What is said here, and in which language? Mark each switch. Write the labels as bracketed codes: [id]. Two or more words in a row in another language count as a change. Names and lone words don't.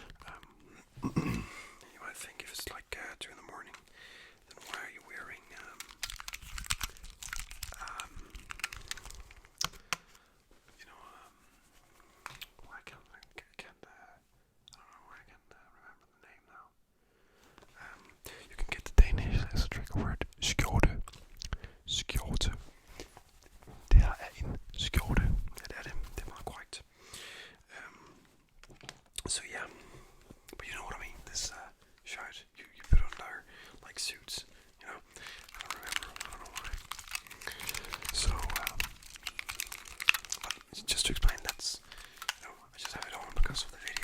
[en] You might think if it's 2 in the morning, then why are you wearing why can't I don't know why I can't remember the name now. You can get the Danish as a trigger word, [da] skjorte. Skjorte. Det her er en skjorte. Det er det. Det er meget korrekt. [en] So yeah, but you know what I mean. This shirt you put under suits. I don't remember. I don't know why. So but just to explain, that's I just have it on because of the video.